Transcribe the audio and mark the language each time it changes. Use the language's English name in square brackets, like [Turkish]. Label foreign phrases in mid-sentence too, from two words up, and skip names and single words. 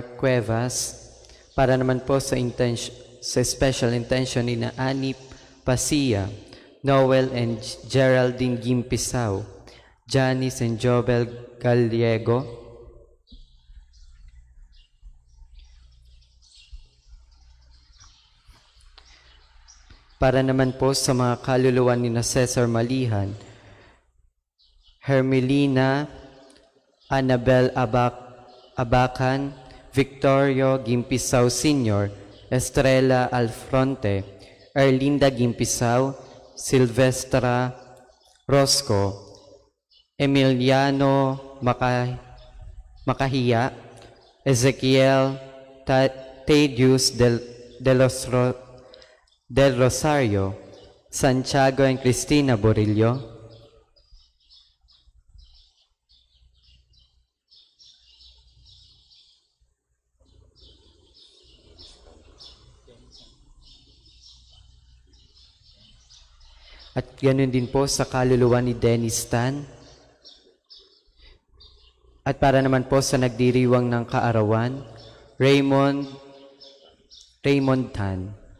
[Filipino] Cuevas. Para naman po sa special intention ni na Anip Pasia, Noel and Geraldine Gimpisaw, Janice and Jobel Gallego, para naman po sa mga kaluluwa ni na Cesar Malihan, Hermelina Annabel Abacan, Victorio Gimpisaw Sr., Estrella Alfronte, Erlinda Gimpisaw, Silvestra Rosco, Emiliano Makahiya, Ezekiel Tadius del Rosario, Santiago and Cristina Borillo, at ganoon din po sa kaluluwa ni Dennis Tan, at para naman po sa nagdiriwang ng kaarawan, Raymond Tan.